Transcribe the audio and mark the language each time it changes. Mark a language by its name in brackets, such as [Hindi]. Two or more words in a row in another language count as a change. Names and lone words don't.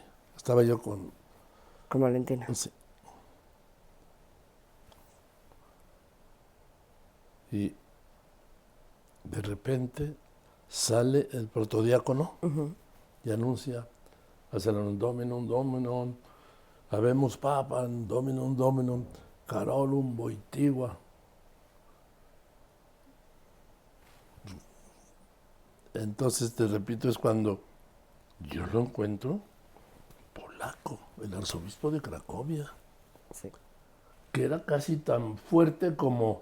[Spanish] Estaba yo con... Con Valentina. Sí. Y de repente sale el protodiácono y anuncia, hacen un [Latin] dominum, habemus papam, dominum, Karolum Wojtyła. [Spanish] Entonces, te repito, es cuando yo lo encuentro polaco, el arzobispo de Cracovia, Sí. que era casi tan fuerte como